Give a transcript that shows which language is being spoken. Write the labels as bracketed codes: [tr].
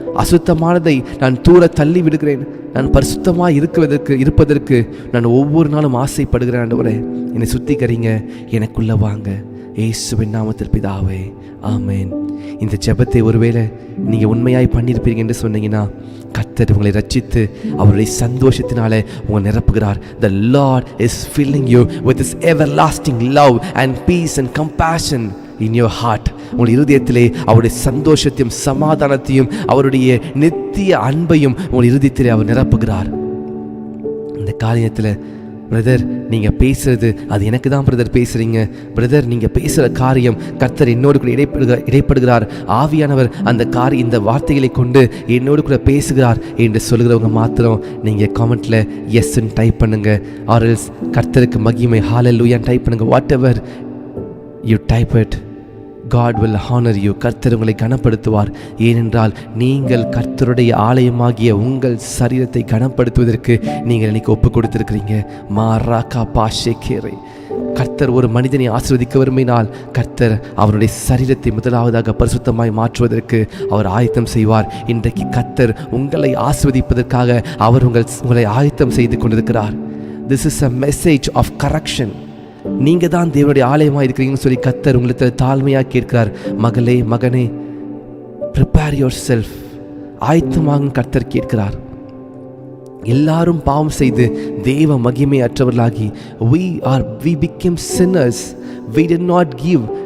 [ta] அசுத்தமானதை நான் தூர தள்ளி விடுகிறேன். நான் பரிசுத்தமாக இருப்பதற்கு நான் ஒவ்வொரு நாளும் ஆசைப்படுகிறேன். ஆண்டவரே, என்னை சுத்திகரிங்க, எனக்குள்ள வாங்க. இயேசுவின் நாமத்தில் பிதாவே, ஆமென். இந்த ஜெபத்தை ஒருவேளை நீங்கள் உண்மையாய் பண்ணியிருப்பீங்க என்று சொன்னீங்கன்னா, கர்த்தர் உங்களை ரட்சித்து அவருடைய சந்தோஷத்தினாலே உங்களை நிரப்புகிறார். [en] The Lord is filling you with His everlasting love and peace and compassion in your heart. [ta] உங்கள் இருதயத்திலே அவருடைய சந்தோஷத்தையும் சமாதானத்தையும் அவருடைய நித்திய அன்பையும் உங்கள் இருதயத்திலே அவர் நிரப்புகிறார். இந்த காரியத்தில் பிரதர், நீங்கள் பேசுறது அது எனக்கு தான் பிரதர் பேசுகிறீங்க. பிரதர், நீங்கள் பேசுகிற காரியம் கர்த்தர் என்னோடு கூட இடைப்படுகிறார். ஆவியானவர் இந்த வார்த்தைகளை கொண்டு என்னோடு கூட பேசுகிறார் என்று சொல்கிறவங்க மாத்திரம் நீங்கள் காமெண்ட்டில் எஸ்ன்னு டைப் பண்ணுங்கள். ஆர்எல்ஸ் கர்த்தருக்கு மகிமை ஹல்லேலூயா டைப் பண்ணுங்கள். [en] Whatever you type it, God will honor you. [ta] கர்த்தர் உங்களை கனப்படுத்துவார். ஏனென்றால் நீங்கள் கர்த்தருடைய ஆலயமாகிய உங்கள் சரீரத்தை கனப்படுத்துவதற்கு நீங்கள் இன்னைக்கு ஒப்பு கொடுத்திருக்கிறீங்க. மாராக்கா பாஷேக்கேரை. கர்த்தர் ஒரு மனிதனை ஆசீர்வதிக்க விரும்பினால் கர்த்தர் அவருடைய சரீரத்தை முதலாவதாக பரிசுத்தமாய் மாற்றுவதற்கு அவர் ஆயத்தம் செய்வார். இன்றைக்கு கர்த்தர் உங்களை ஆசீர்வதிப்பதற்காக அவர் உங்களை ஆயத்தம் செய்து கொண்டிருக்கிறார். [en] This is a message of correction. [ta] நீங்கள் தான் தேவனுடைய ஆலயமாக இருக்கிறீங்கன்னு சொல்லி கர்த்தர் உங்களுக்கு தாழ்மையாக கேட்கிறார். மகளே, மகனே, [en] Prepare your self. [ta] ஆயத்தமாக கர்த்தர் கேட்கிறார். எல்லாரும் பாவம் செய்து தேவ மகிமை அற்றவர்களாகி [en] we became sinners. We did not give.